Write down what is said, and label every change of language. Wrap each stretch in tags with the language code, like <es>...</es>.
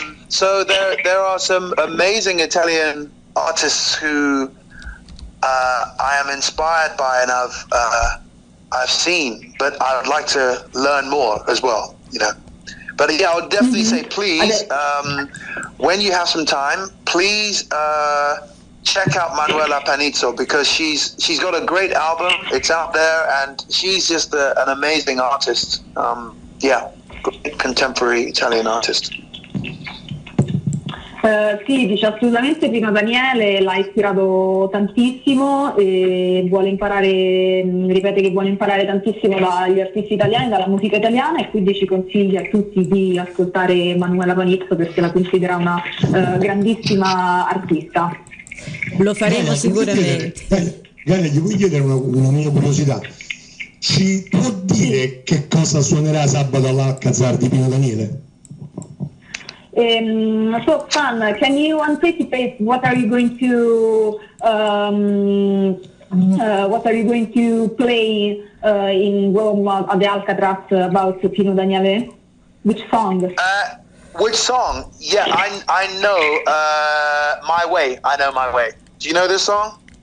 <en>So there are some amazing Italian artists who I am inspired by, and I've seen, but I would like to learn more as well, But yeah, I would definitely say, please, when you have some time, please check out Manuela Panizzo, because she's got a great album. It's out there, and she's just an amazing artist. Great contemporary Italian artist.</en> <it>Sì, dice assolutamente Pino Daniele l'ha ispirato tantissimo e vuole imparare, ripete che vuole imparare tantissimo dagli artisti italiani, dalla musica italiana, e quindi ci consiglia a tutti di ascoltare Manuela Panizzo perché la considera una grandissima artista. Lo faremo sicuramente. Gaia, gli vuoi chiedere una mia curiosità? Ci può dire che cosa suonerà sabato all'Alcazar di Pino Daniele?</it> <en>So, Fan, can you anticipate what are you going to play in Rome at the Alcatraz about Pino Daniele? Which song? Which song? Yeah, I know My Way. I know My Way. Do you know this song?</en>